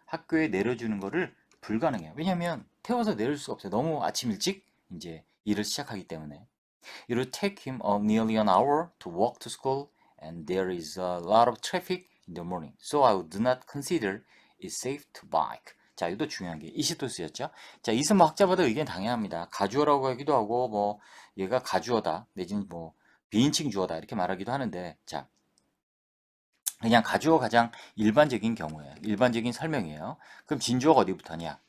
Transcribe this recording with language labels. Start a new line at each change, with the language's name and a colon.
Korean: 학교에 내려주는 거를 불가능해요. 왜냐면 태워서 내릴 수가 없어요. 너무 아침 일찍 이제 일을 시작하기 때문에.
English: It will take him nearly an hour to walk to school, and there is a lot of traffic in the morning. So I do not consider it safe to bike.
Korean: 자, 이것도 중요한 게 이시도 쓰였죠. 자, 이은 뭐 학자마다 의견 당연합니다. 가주어라고 하기도 하고 뭐 얘가 가주어다 내지는 뭐 비인칭 주어다 이렇게 말하기도 하는데 자, 그냥 가주어 가장 일반적인 경우예요. 일반적인 설명이에요. 그럼 진주어가 어디부터냐?